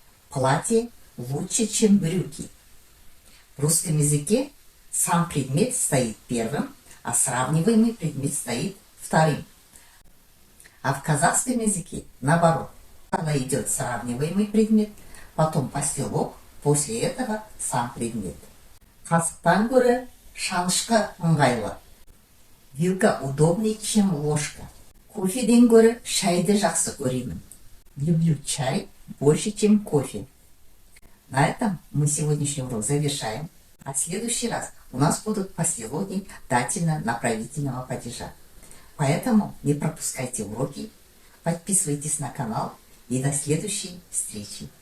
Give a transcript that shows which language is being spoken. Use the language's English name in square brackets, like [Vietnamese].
[Russian] Платье лучше, чем брюки. В русском языке сам предмет стоит первым, а сравниваемый предмет стоит вторым. А в казахском языке наоборот. Когда идет сравниваемый предмет, потом послелог, после этого сам предмет. [Kazakh] Қасықтан гөрі шанышқа ыңғайлы. [Russian] Вилка удобнее, чем ложка. [Kazakh] Кофеден гөрі шайды жақсы көремін. [Russian] Люблю чай больше, чем кофе. На этом мы сегодняшний урок завершаем. А в следующий раз у нас будут послелоги дательно-направительного падежа. Поэтому не пропускайте уроки, подписывайтесь на канал и до следующей встречи.